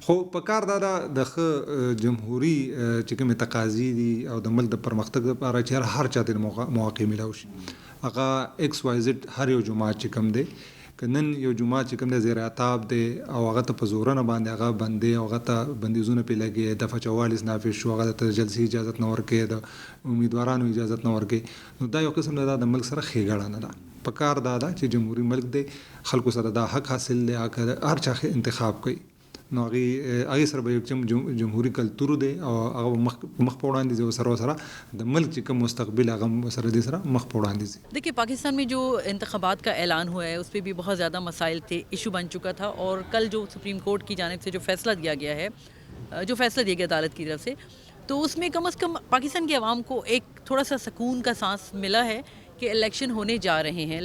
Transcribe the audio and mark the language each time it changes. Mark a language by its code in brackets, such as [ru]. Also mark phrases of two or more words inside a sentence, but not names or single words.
[ps] خو په کار دا ده د ښه جمهوري چې کومې تقاضي دي او د ملک د پرمختګ لپاره چې هر چا ته مواقع میلاو شي، هغه XYZ هر یو جومات چې کوم دی، که نن یو جومات چې کوم دی زیر عتاب دی او هغه ته په زورنه باندې هغه بندي او هغه ته بندیزونه پرې لګي، دفعه 44 نافذ شو، هغه ته جلسې اجازت نه ورکوي، د امیدوارانو اجازت نه ورکوي، نو دا یو قسم دا د ملک سره ښېګړه نه ده. په کار دا ده چې جمهوري ملک دی، خلکو سره دا حق حاصل دی، هر چا انتخاب کوي نو هغه سره به یو جمهوریت کلتور دی او هغه مخ په وړاندې ځي سره د ملک چې کوم مستقبل هغه سره دي سره مخ په وړاندې ځي. [ur] دیکھیے پاکستان میں جو انتخابات کا اعلان ہوا ہے اس پہ بھی بہت زیادہ مسائل تھے، ایشو بن چکا تھا، اور کل جو سپریم کورٹ کی جانب سے جو فیصلہ دیا گیا ہے، جو فیصلہ دیا گیا عدالت کی طرف سے، تو اس میں کم از کم پاکستان کے عوام کو ایک تھوڑا سا سکون کا سانس ملا ہے کہ الیکشن ہونے جا رہے ہیں.